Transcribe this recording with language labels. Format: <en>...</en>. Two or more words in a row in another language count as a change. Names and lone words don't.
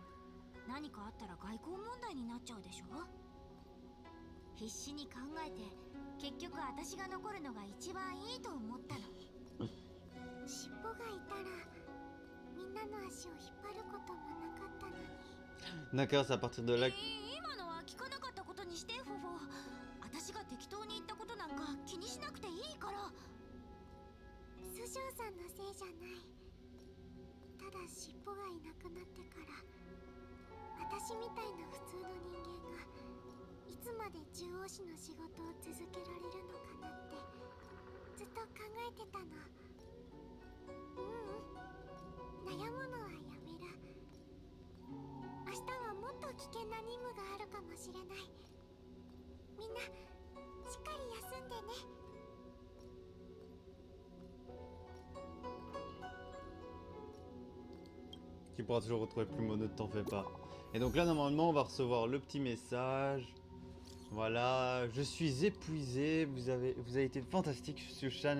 <ja>何かあったら外交問題になっちゃうでしょ。必死に考えて結局私が残るのが一番いいと思ったの。尻尾がいたらみんなの足を引っ張ることもなかったのに。</ja> <fr>D'accord, c'est à partir de là.</fr> <ja>今のは聞かなかったことにして、フォフォ。私が適当に言ったことなんか気にしなくていいから。師匠さんのせいじゃない。ただ尻尾がいなくなってから私みたいな普通の人間がいつまで獣王師の仕事を続けられるのかなってずっと考えてたの。悩むのはやめる。明日はもっと危険な任務があるかもしれない。みんなしっかり休んでね。</ja> <fr>Tu pourras toujours retrouver Plumeau, ne t'en fais pas. Et donc là, normalement, on va recevoir le petit message. Voilà, je suis épuisé, vous avez été fantastique, Sushan.</fr>